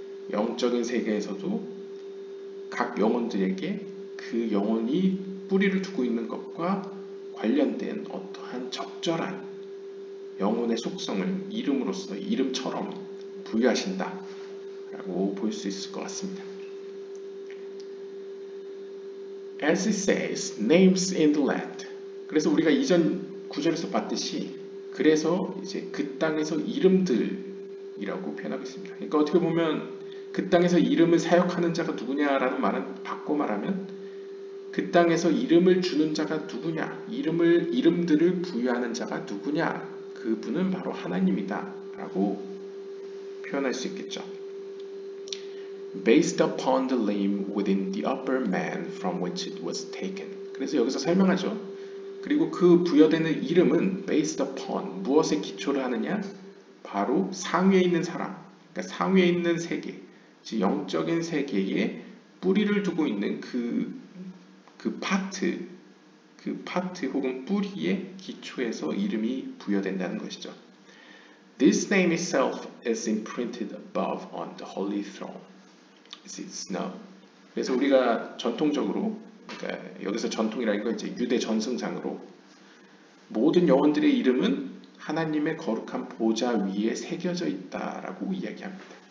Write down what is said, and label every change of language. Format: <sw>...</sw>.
<ko>영적인 세계에서도 각 영혼들에게 그 영혼이 뿌리를 두고 있는 것과 관련된 어떠한 적절한 영혼의 속성을 이름으로서 이름처럼 부여하신다 라고 볼 수 있을 것 같습니다.</ko> <en>As it says, names in the land.</en> <ko>그래서 우리가 이전 구절에서 봤듯이, 그래서 이제 그 땅에서 이름들이라고 표현하고 있습니다. 그러니까 어떻게 보면 그 땅에서 이름을 사역하는 자가 누구냐라는 말은 바꿔 말하면, 그 땅에서 이름을 주는 자가 누구냐, 이름들을 부여하는 자가 누구냐, 그분은 바로 하나님이다 라고 표현할 수 있겠죠.</ko> <en>Based upon the limb within the upper man from which it was taken.</en> <ko>그래서 여기서 설명하죠. 그리고 그 부여되는 이름은</ko> <en>based upon,</en> <ko>무엇에 기초를 하느냐? 바로 상위에 있는 사람, 그러니까 상위에 있는 세계, 즉 영적인 세계에 뿌리를 두고 있는 그 파트 혹은 뿌리의 기초에서 이름이 부여된다는 것이죠.</ko> <en>This name itself is imprinted above on the holy throne. This is known.</en> <ko>그래서 우리가 전통적으로, 그러니까 여기서 전통이라는 건 이제 유대 전승상으로 모든 영혼들의 이름은 하나님의 거룩한 보좌 위에 새겨져 있다라고 이야기합니다.</ko>